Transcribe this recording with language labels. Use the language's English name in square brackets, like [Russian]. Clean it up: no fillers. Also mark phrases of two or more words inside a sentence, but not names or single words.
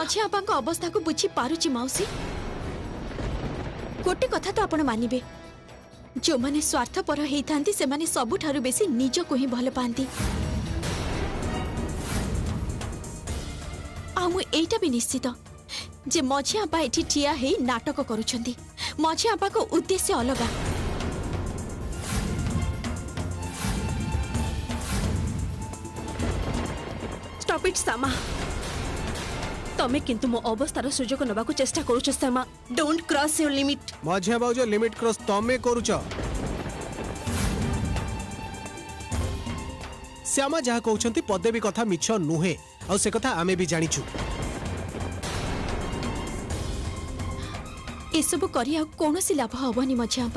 [Odia] ମଝିଆ ଆପାଙ୍କ ଅବସ୍ଥାକୁ ବୁଝି ପାରୁଛି ମାଉସୀ। ଗୋଟେ କଥା ତ ଆପଣ ମାନିବେ ଯୋ ମାନେ ସ୍ୱାର୍ଥପର ହେଇଥାନ୍ତି ସେ ମାନେ ସବୁଠାରୁ ବେଶୀ ନିଜକୁ ହିଁ ଭଲ ପାଆନ୍ତି। ଆ ମୁ ଏଟା ବି ନିଶ୍ଚିତ ଯେ ମଝିଆ ଆପା ଏଠି ଠିଆ ହେଇ ନାଟକ କରୁଛନ୍ତି। ମଝିଆ ଆପାଙ୍କ ଉଦ୍ଦେଶ୍ୟ ଅଲଗା। [English] stop it श्यामा। [Odia] ତମେ କିନ୍ତୁ ମୋ ଅବସ୍ଥାର ସୁଯୋଗ ନବାକୁ ଚେଷ୍ଟା କରୁଛ ଶ୍ୟାମା। [English] Don't cross your limit. [Odia] ମଝିଆ ବାବୁ [English] limit cross [Odia] ତମେ କରୁଛ। ଶ୍ୟାମା ଯାହା କହୁଛନ୍ତି ପଦେ ବି କଥା ମିଛ ନୁହେଁ ଆ ସେ କଥା ଆମେ ବି ଜାଣିଛୁ। ଏସବୁ କରି ଆ କୌଣସି ଲାଭ ହବନି ମଝିଆ ଆପା।